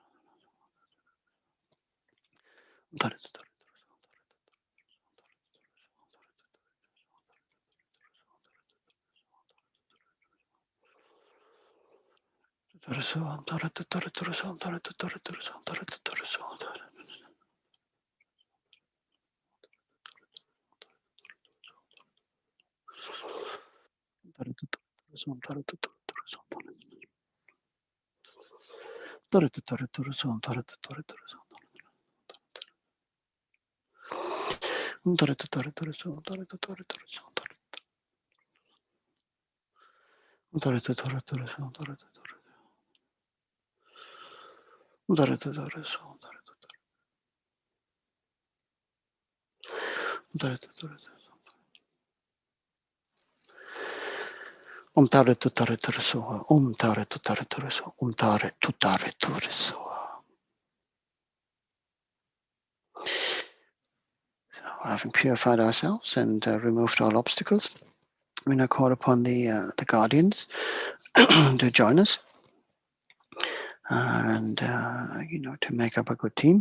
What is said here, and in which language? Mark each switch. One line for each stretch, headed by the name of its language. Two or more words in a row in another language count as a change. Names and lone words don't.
Sanskrit: Om Tare Tu Tare. Om Tare Tu Tare Tu Re So. Om Tare Tu Tare Tu Re So. Om Tare Tu Tare Tu Re So. Tare Tu Tare Tu Re So. Tare Tu Tare Tu Re So. Tare Tu Tare Tu Re So. Tare Tu Tare Tu Re So. Tare Tu Tare Tu Re So. Tare Tu Tare Tu Re So. Tare Tu Tare Tu Re So. Tare Tu Tare. Tare Tu Tare Re So. Tare Tu Tare. Om Tare Tu Tare Tu Re So. Om Tare Tu Tare Tu Re So. Om Tare Tu Tare Tu Re So.
English: So, having purified ourselves and removed all obstacles, we now call upon the guardians to join us, and to make up a good team.